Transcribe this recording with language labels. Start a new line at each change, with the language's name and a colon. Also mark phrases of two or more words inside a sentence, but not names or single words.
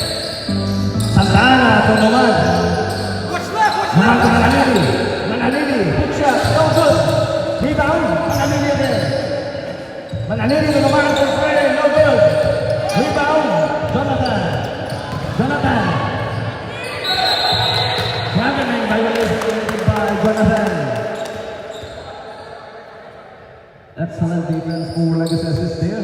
English: Santana to Noman. Noman to Manalili. Manalili
Filipino: na naman
English: for three. No good. Rebound. Jonathan. Jonathan. Traveling violation committed by Jonathan. Excellent defense for Legacy assist there.